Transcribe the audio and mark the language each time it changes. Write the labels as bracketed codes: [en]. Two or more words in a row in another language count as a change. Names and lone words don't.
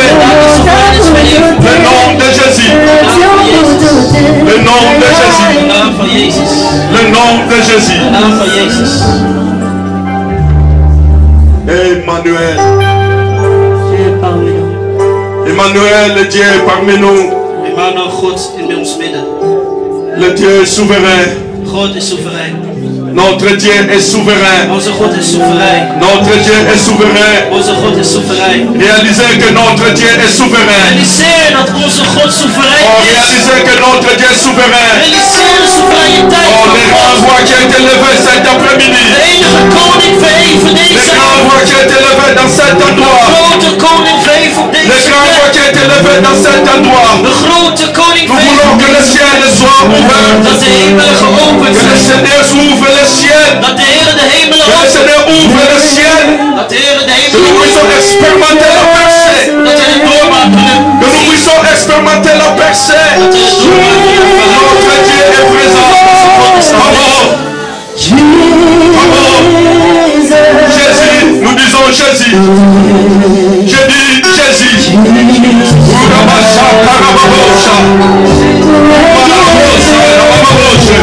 [fr] Le nom de Jésus. Le nom de Jésus. Le nom de Jésus. Emmanuel. Emmanuel, le Dieu parmi nous. Emmanuel, [nl] God in ons midden. [fr] Le Dieu souverain. [nl] God is soeverein. [fr] Notre Dieu est souverain. [nl] Onze God is soeverein. [fr] Notre Dieu est souverain. [nl] Onze God is soeverein. [fr] Réalisez que notre Dieu est souverain. [nl] Realiseer dat onze God soeverein Oh, is. [fr] réalisez que notre Dieu est souverain. [nl] Realiseer de soevereiniteit Oh, van [fr] le grand [nl] God. [fr] roi qui a été levé cet après-midi. [nl] De enige koning verheven [fr] Le [nl] deze [fr] grand roi qui a été levé dans cet endroit. [nl] De grote koning verheven op [fr] Le [nl] deze [fr] grand roi [nl] plek. [fr] qui a été levé dans cet endroit. [nl] De grote koning [fr] Nous voulons que le ciel soit ouvert. [nl] dat de hemelen geopend [fr] Que le [nl] zijn. [fr] Seigneur ouvre le ciel. [nl] Dat de Heer de hemelen [fr] Que le [nl] opent. [fr] Seigneur ouvre le ciel. [nl] Dat de Heer de [fr] Que [nl] hemelen [fr] nous puissions [nl] opent. [fr] expérimenter la percée. [nl] Dat we het doormaken kunnen. [fr] Que nous puissions expérimenter la percée. [nl] Dat we het doormaken kunnen. [fr] Notre Dieu est présent. Bravo. Bravo. Jésus, nous disons Jésus. Je dis Jésus. Urabasha, Karababosha. Malabosha, Rababosha.